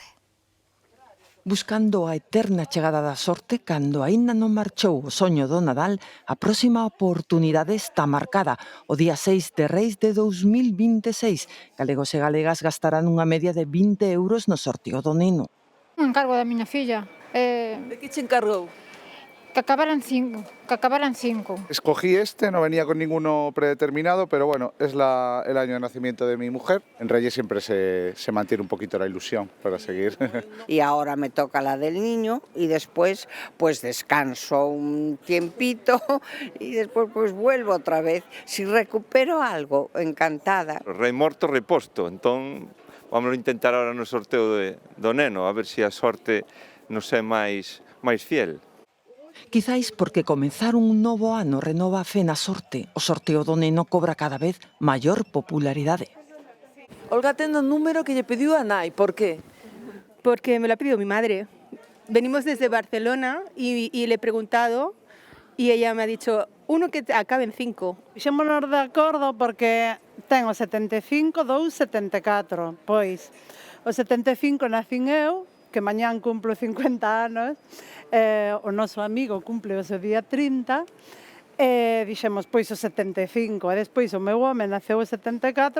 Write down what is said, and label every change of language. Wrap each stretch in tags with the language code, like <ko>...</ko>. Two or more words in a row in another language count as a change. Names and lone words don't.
<gl>Buscando a eterna chegada da sorte, cando aínda non marchou o soño do Nadal, a próxima oportunidade está marcada. O día 6 de Reis de 2026, galegos e galegas gastarán unha media de 20 euros no sorteo do Neno. Un encargo da miña filla. De que che encargou?</gl> <es>Que acabaran 5, Escogí este, no venía con ninguno predeterminado, pero bueno, es el año de nacimiento de mi mujer. En Reyes siempre se mantiene un poquito la ilusión para seguir. Y ahora me toca la del niño y después pues descanso un tiempito y después pues vuelvo otra vez. Si recupero algo, encantada.</es> <gl>Rei morto, rei posto, entón vamos a intentar ahora no sorteo do neno, a ver se a sorte nos é máis fiel. Quizáis porque comezar un novo ano renova a fe na sorte, o sorteo do neno cobra cada vez maior popularidade. Olga ten un número que lle pediu a nai,</gl> <es>por qué? Porque me lo ha pedido mi madre. Venimos desde Barcelona y le he preguntado y ella me ha dicho uno que acabe en 5.</es> <gl>Xémonos de acordo porque ten o 75, 2, 74. Pois, o 75 nacín eu, que mañán cumplo 50 anos, o noso amigo cumple o seu día 30, e dixemos, pois o 75, e despois o meu home naceu o 74.</gl>